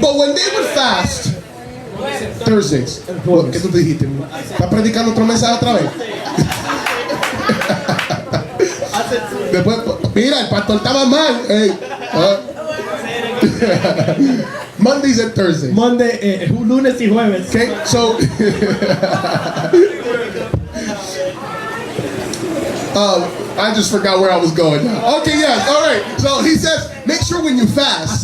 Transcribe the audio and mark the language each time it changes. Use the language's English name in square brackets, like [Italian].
[English] But when they would fast, Thursdays. [Spanish] ¿Qué tú te dijiste? ¿Estás predicando otro mensaje otra vez? Después, mira, el pastor estaba mal. [English] Hey, Mondays and Thursdays. [Spanish] Lunes y jueves. [English] Okay, so I just forgot where I was going now. Okay, yes, all right. So he says, make sure when you fast,